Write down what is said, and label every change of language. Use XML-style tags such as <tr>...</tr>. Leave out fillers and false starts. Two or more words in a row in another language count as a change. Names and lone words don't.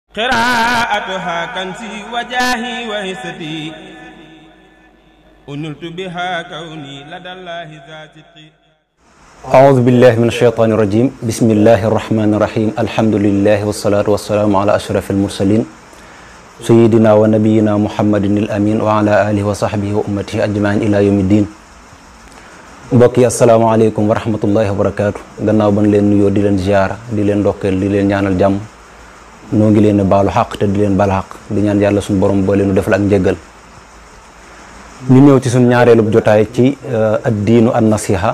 <ar>قراءتها كنزي وجاهي وهستي أنلت بها كوني لدى الله ذاتي. أعوذ بالله من الشيطان الرجيم. بسم الله الرحمن الرحيم. الحمد لله والصلاة والسلام على أشرف المرسلين سيدنا ونبينا محمد الأمين وعلى آله وصحبه وأمته أجمعين إلى يوم الدين.</ar> <wo>mbokk yi</wo> <ar>السلام عليكم ورحمة الله وبركاته.</ar> <wo>gannaaw ban leen nuyoo di leen ziyaara di leen ndokkeel di leen ñaanal jàmm noo ngi leen baalu xaq te di leen baal xaq di ñaan yàlla suñu borom boo leenu defal ak njéggal. ñu ñëw ci suñu ñaareelub jotaay ci</wo> <ar>الدين النصيحة.</ar>